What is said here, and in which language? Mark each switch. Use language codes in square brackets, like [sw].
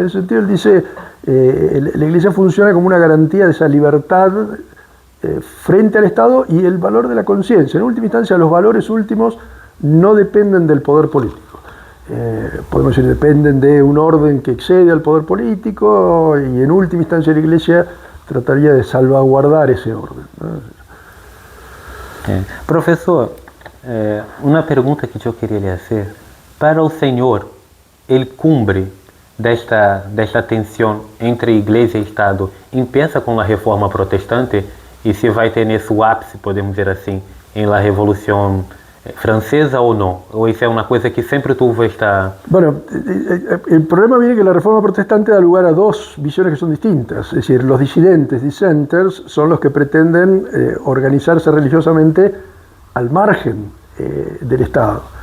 [es] Y en ese sentido él dice, la Iglesia funciona como una garantía de esa libertad frente al Estado y el valor de la conciencia. En última instancia, los valores últimos no dependen del poder político. Podemos decir, dependen de un orden que excede al poder político y en última instancia la Iglesia trataría de salvaguardar ese orden, ¿no? [pt] Professor, uma pergunta que eu queria lhe fazer. Para o senhor, o cumbre desta tensão entre Igreja e Estado empieza com a Reforma Protestante e se vai ter nesse ápice, podemos dizer assim, [es] em la Revolução Francesa o no? ¿O es una cosa que siempre tuvo esta...? Bueno, el problema viene que la Reforma Protestante da lugar a dos visiones que son distintas. Es decir, los disidentes, dissenters, son los que pretenden organizarse religiosamente al margen del Estado.